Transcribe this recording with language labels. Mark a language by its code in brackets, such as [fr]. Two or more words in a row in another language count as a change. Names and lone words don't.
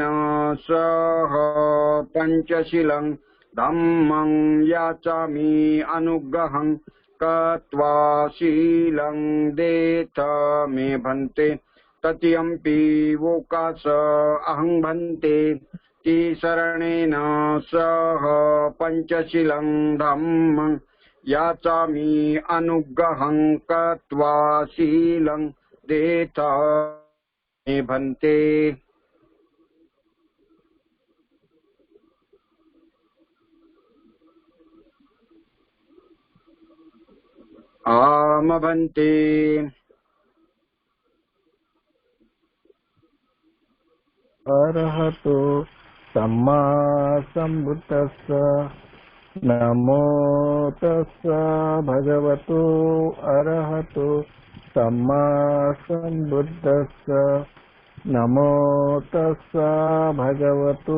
[pi] सह पंचशीलं धम्मं याचामि अनुग्रहं कृत्वा शीलं देथ मे भन्ते तृतीयंपि ओकास अहं भन्ते शरणेन सह पंचशीलं धम्मं याचामि अनुग्रहं कृत्वा शीलं देथ मे भन्ते। आम भन्ते अरहतो सम्मा सम्बुद्धस्स नमो तस्स भगवतो अरहतो सम्मा सम्बुद्धस्स नमो तस्स भगवतो